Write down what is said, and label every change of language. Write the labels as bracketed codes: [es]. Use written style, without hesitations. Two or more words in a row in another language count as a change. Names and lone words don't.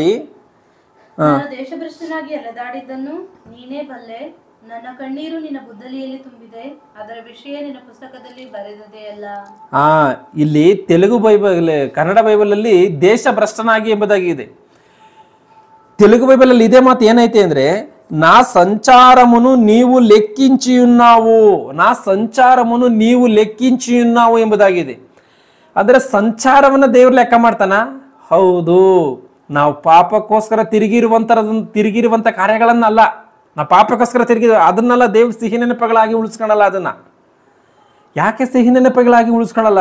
[kn] ದೇಶಭ್ರಷ್ಟನಾಗಿ ಅಲೆದಾಡಿದ್ದನ್ನು ನೀನೇ ಬಲ್ಲೆ. ನನ್ನ ಕಣ್ಣೀರು ನಿನ್ನ ಬುದ್ದಲಿಯಲ್ಲಿ ತುಂಬಿದೆ, ಅದರ ವಿಷಯ ನಿನ್ನ ಪುಸ್ತಕದಲ್ಲಿ ಬರೆದದೆ ಅಲ್ಲ. ಇಲ್ಲಿ ತೆಲುಗು ಬೈಬಲ್, ಕನ್ನಡ ಬೈಬಲ್ ಅಲ್ಲಿ ದೇಶ ಭ್ರಷ್ಟನಾಗಿ ಎಂಬುದಾಗಿ ಇದೆ. ತೆಲುಗು ಬೈಬಲ್ ಅಲ್ಲಿ ಇದೇ ಮಾತು ಏನೈತೆ ಅಂದ್ರೆ, [te] నా సంచారమును నీవు లెక్కించి ఉన్నావు, నా సంచారమును నీవు లెక్కించి ఉన్నావు ಎಂಬುದಾಗಿದೆ. [kn] ಅಂದರೆ ಸಂಚಾರವನ್ನು ದೇವರು ಲೆಕ್ಕ ಮಾಡ್ತಾನ? ಹೌದು. ನಾವು ಪಾಪಕ್ಕೋಸ್ಕರ ತಿರುಗಿರುವಂಥ ಕಾರ್ಯಗಳನ್ನಲ್ಲ, ನಾವು ಪಾಪಕ್ಕೋಸ್ಕರ ಅದನ್ನೆಲ್ಲ ದೇವ್ರು ಸಿಹಿ ನೆನಪುಗಳಾಗಿ ಉಳಿಸ್ಕೊಳಲ್ಲ. ಅದನ್ನ ಯಾಕೆ ಸಿಹಿ ನೆನಪುಗಳಾಗಿ ಉಳಿಸ್ಕೊಳಲ್ಲ?